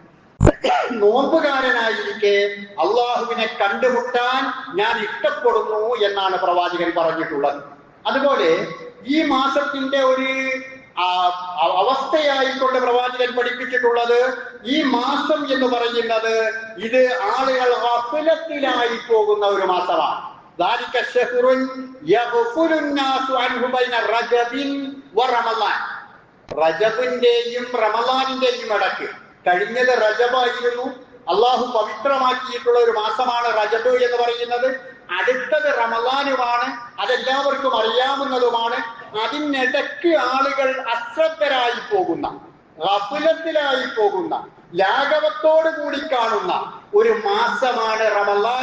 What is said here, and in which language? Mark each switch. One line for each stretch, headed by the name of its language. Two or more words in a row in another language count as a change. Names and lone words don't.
Malayalam: നോമ്പുകാരനായിരിക്കെ അള്ളാഹുവിനെ കണ്ടുമുട്ടാൻ ഞാൻ ഇഷ്ടപ്പെടുന്നു എന്നാണ് പ്രവാചകൻ പറഞ്ഞിട്ടുള്ളത്. അതുപോലെ ഈ മാസത്തിന്റെ ഒരു അവസ്ഥയായിക്കൊണ്ട് പ്രവാചകൻ പഠിപ്പിച്ചിട്ടുള്ളത്, ഈ മാസം എന്ന് പറയുന്നത് ഇത് ആളുകൾ ഗഫലത്തിലായി പോകുന്ന ഒരു മാസമാണ്.
Arabic: ذلك الشهر يغفل الناس عنه بين رجب ورمضان.
Malayalam: റജബിന്റെയും റമളാനിന്റെയും ഇടയ്ക്ക്, കഴിഞ്ഞത് റജബായിരുന്നു, അള്ളാഹു പവിത്രമാക്കിയിട്ടുള്ള ഒരു മാസമാണ് റജബ് എന്ന് പറയുന്നത്. അടുത്തത് റമളാനുമാണ്, അതെല്ലാവർക്കും അറിയാവുന്നതുമാണ്. അതിനിടയ്ക്ക് ആളുകൾ അശ്രദ്ധരായി പോകുന്ന, ഗഫലത്തിലായി പോകുന്ന, ലാഘവത്തോടു കൂടി കാണുന്ന ഒരു മാസമാണ് റമളാൻ.